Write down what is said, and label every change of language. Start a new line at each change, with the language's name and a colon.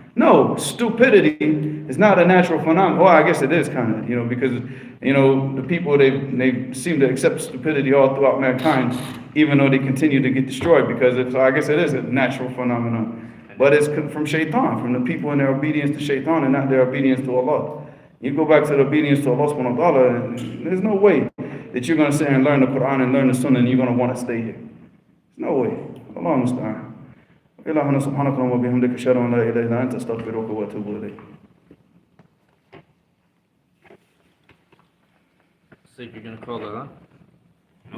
English: No, stupidity is not a natural phenomenon. Well, I guess it is kind of, because, the people, they seem to accept stupidity all throughout mankind, even though they continue to get destroyed, because I guess it is a natural phenomenon. But it's from shaitan, from the people in their obedience to shaitan and not their obedience to Allah. You go back to the obedience to Allah subhanahu wa ta'ala, and there's no way that you're going to sit and learn the Quran and learn the Sunnah and you're going to want to stay here. There's no way. Allah musta'an.
Arabic: إلهنا سبحانك اللهم وبحمدك أشهد أن لا إله إلا أنت أستغفرك وأتوب إليك.
English: So you're gonna call that, huh?